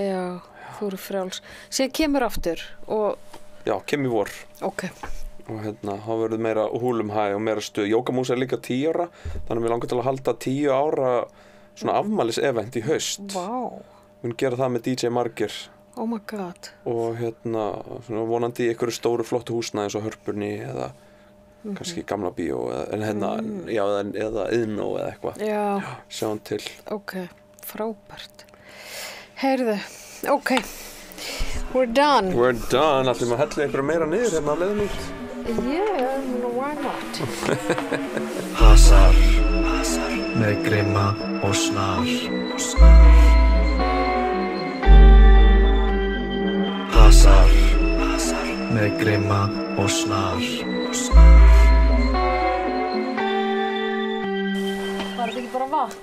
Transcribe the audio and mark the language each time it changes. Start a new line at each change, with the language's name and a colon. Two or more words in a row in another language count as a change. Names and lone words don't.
Icelandic: Já, þú eru frjáls. Síðan kemur aftur og... Já, kemur í vor. Ok. Og þá verður meira húlumhæ og meira stuð. Yoga Moves líka 10 ára, þannig að mér langar til að halda 10 ára svona afmælisevent í haust. Vá. Við gera það með DJ Margir.
English: Oh my god.
Icelandic: Og svona vonandi í einhverju stóru flottu húsnæði eins og Hörpunni eða kannski Gamla bíó eða Iðnó eða eitthvað. Já. Sjáum til. Ok. Frábært. Heyrðu, ok.
English: We're done.
Icelandic: Ætlum að hella ykkur meira niður hérna á leiðum út.
English: Yeah, why not?
Icelandic: Hasar með Grimma og Snar. Hasar með Grimma og Snar. Var þetta ekki bara vatn?